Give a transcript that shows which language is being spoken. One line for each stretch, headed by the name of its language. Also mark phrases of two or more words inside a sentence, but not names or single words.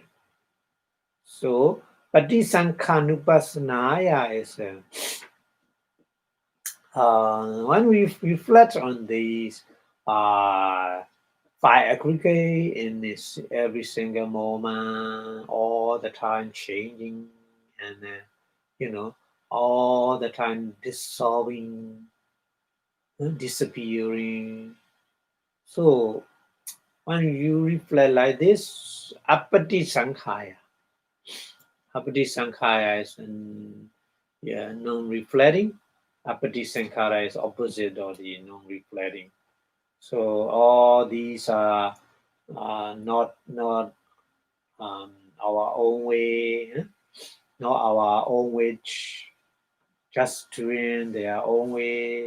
English: So, Patisankhanupassanaya is when we reflect on these five aggregate in this every single moment, all the time changing, and all the time dissolving, disappearing. So when you reflect like this,
Pali: apati sankhaya. Apati sankhaya
English: is non-reflecting.
Pali: Apati sankhara
English: is opposite of the non-reflecting. So all these are not our own way, not our own wish, just doing their own way.